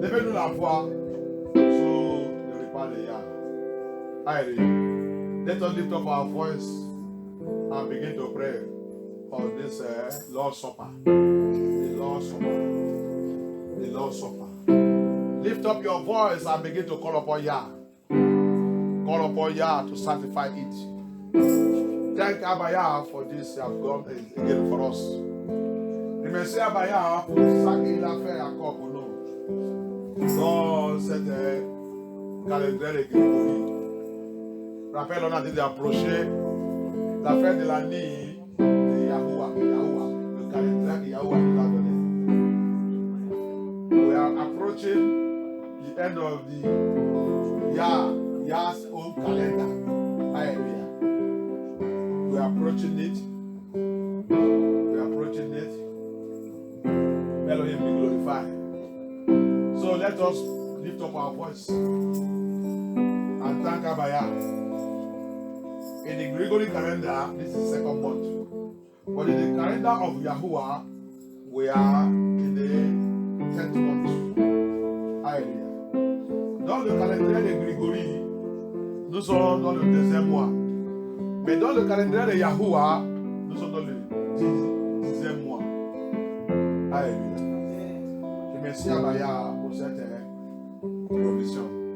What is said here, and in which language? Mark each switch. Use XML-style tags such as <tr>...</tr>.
<fr>Levez-nous la voix sur le repas de Yah.</fr> <en>Allez, let us lift up our voice and begin to pray for this Lord's Supper. The Lord's Supper. The Lord's Supper. Lift up your voice and begin to call upon Yah. Call upon Yah to sanctify it. Thank Abba Yah for this you have done again for us.</en> <fr>Remerciez Abba Yah pour ça qu'il a fait encore pour nous. dans cette calendrier de Grégory. Rappelle, on a dit d'approcher la fête de l'année de Yahuwah, le calendrier que Yahuwah nous a donné.</fr> <en>We are approaching the end of the Yah's own calendar. Hallelujah. We are approaching it. We are approaching it. Elohim be glorified. So let us lift up our voice and thank Abaya. In the Gregorian calendar, this is the second month. But in the calendar of Yahuwah, we are in the 10th month.</en> <fr>Alléluia. Dans le calendrier de Grégory, nous sommes dans le 2e mois. Mais dans le calendrier de Yahuwah, nous sommes dans le 10e mois. Alléluia. Je remercie Abaya pour cette provision.</fr>